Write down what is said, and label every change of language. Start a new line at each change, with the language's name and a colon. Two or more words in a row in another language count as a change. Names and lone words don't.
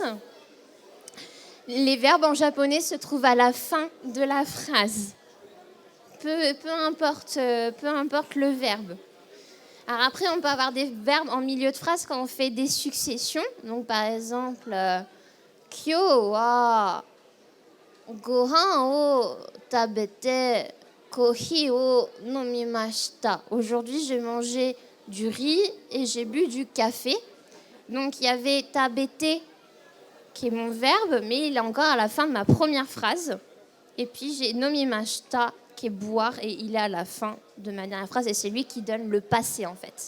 French: Les verbes en japonais se trouvent à la fin de la phrase. Peu importe le verbe. Alors après, on peut avoir des verbes en milieu de phrase quand on fait des successions. Donc par exemple,
Japanese: 今日 は ご飯 を 食べて コーヒー を 飲みました.
French: Aujourd'hui, j'ai mangé du riz et j'ai bu du café. Donc il y avait tabete qui est mon verbe, mais il est encore à la fin de ma première phrase. Et puis j'ai nomimashita qui est boire et il est à la fin de ma dernière phrase et c'est lui qui donne le passé en fait.